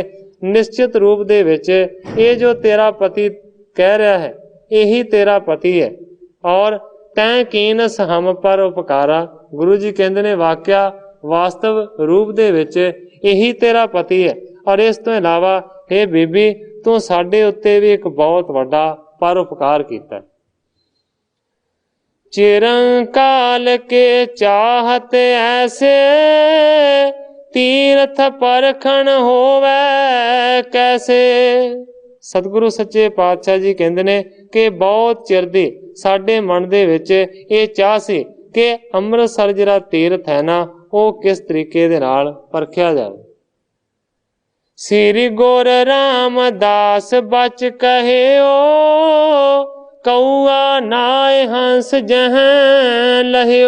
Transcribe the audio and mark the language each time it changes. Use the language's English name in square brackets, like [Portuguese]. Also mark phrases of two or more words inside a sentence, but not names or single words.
[Punjabi] ਨਿਸ਼ਚਿਤ ਰੂਪ ਦੇ ਵਿੱਚ ਇਹ ਜੋ ਤੇਰਾ ਪਤੀ ਕਹਿ ਰਿਹਾ ਹੈ ਇਹੀ ਤੇਰਾ ਪਤੀ ਹੈ, [Hindi] और तैं कीनस हम पर उपकारा। [Punjabi] ਗੁਰੂ ਜੀ ਕਹਿੰਦੇ ਨੇ ਵਾਕਿਆ ਵਾਸਤਵ ਰੂਪ ਦੇ ਵਿੱਚ ਇਹੀ ਤੇਰਾ ਪਤੀ ਹੈ, ਔਰ ਇਸ ਤੋਂ ਇਲਾਵਾ ਹੇ ਬੀਬੀ, ਤੂੰ ਸਾਡੇ ਉੱਤੇ ਵੀ ਇੱਕ ਬਹੁਤ ਵੱਡਾ ਪਰਉਪਕਾਰ ਕੀਤਾ। [Hindi] चिरंकाल के चाहत ऐसे तीर्थ परखण होवे कैसे। [Punjabi] ਸਤਿਗੁਰੂ ਸੱਚੇ ਪਾਤਸ਼ਾਹ ਜੀ ਕਹਿੰਦੇ ਨੇ ਕਿ ਬਹੁਤ ਚਿਰ ਦੀ ਸਾਡੇ ਮਨ ਦੇ ਵਿੱਚ ਇਹ ਚਾਹ ਸੀ ਕਿ ਅੰਮ੍ਰਿਤਸਰ ਜਿਹੜਾ ਤੀਰਥ ਹੈ ਨਾ ਉਹ ਕਿਸ ਤਰੀਕੇ ਦੇ ਨਾਲ ਪਰਖਿਆ ਜਾਵੇ। [Hindi] श्री गुर रामदास बच कहियो, कऊआ नाए हंस जह लहियो।